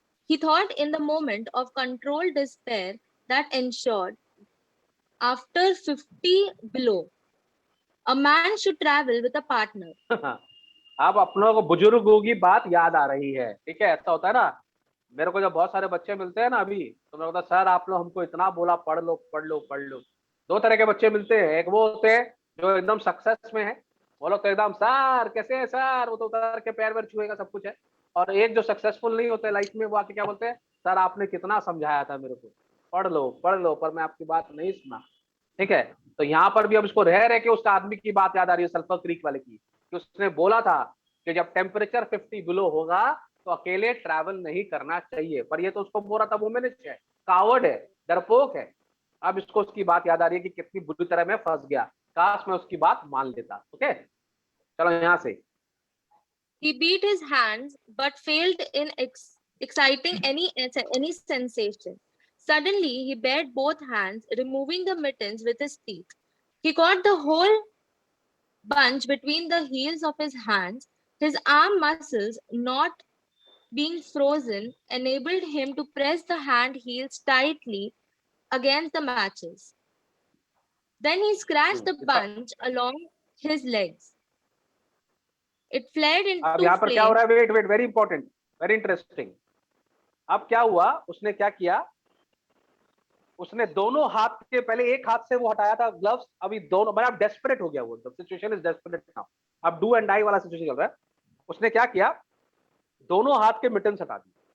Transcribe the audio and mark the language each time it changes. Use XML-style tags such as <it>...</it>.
<en>He thought in the moment of controlled despair that ensured, after 50 below, a man should travel with a partner.</en> <hi>अब अपनों को बुजुर्गों की बात याद आ रही है। ठीक है, ऐसा होता है ना, मेरे को जब बहुत सारे बच्चे मिलते हैं ना अभी, तो मैं बोलता सर आप लोग हमको इतना बोला पढ़ लो पढ़ लो पढ़ लो। दो तरह के बच्चे मिलते हैं, एक वो होते हैं जो एकदम सक्सेस में है, वो लोग तो एकदम सर कैसे है सर, वो तो उतर के पैर वैर छुएगा सब कुछ है। और एक जो सक्सेसफुल नहीं होते लाइफ में, वो आके क्या बोलते हैं, सर आपने कितना समझाया था मेरे को, पढ़ लो पर मैं आपकी बात नहीं सुना। ठीक है, तो यहाँ पर भी अब इसको रह के उसका आदमी की बात याद आ रही है, सल्फर क्रीक वाले की, कि उसने बोला था कि जब टेम्परेचर 50 बिलो होगा तो अकेले ट्रैवल नहीं करना चाहिए। पर ये तो उसको बोल रहा था वुमेनिश है, कावर्ड है, डरपोक है। अब इसको उसकी बात याद आ रही है कि कितनी बुरी तरह मैं फंस गया, काश मैं उसकी बात मान लेता। ओके, चलो यहाँ से।</hi> <en>He beat his hands but failed in exciting any sensation. Suddenly, he bared both hands, removing the mittens with his teeth. He caught the whole bunch between the heels of his hands. His arm muscles, not being frozen, enabled him to press the hand heels tightly against the matches. Then he scratched the bunch along his legs. It flared</en> <hi>अब</hi> <en>into</en> <hi>यहाँ पर क्या हो</hi> <en>flame.</en> <hi>रहा है, wait wait, very important, very interesting. अब क्या हुआ, उसने क्या किया, उसने दोनों हाथ के, पहले एक हाथ से वो हटाया था ग्लव्स, अभी दोनों, मतलब डेस्परेट हो गया वो,</hi> <en>Situation is desperate now.</en> <hi>अब</hi> <en>do and die</en> <hi>वाला सिचुएशन चल रहा है। उसने क्या किया, दोनों हाथ के मिटन्स हटा दिए।</hi>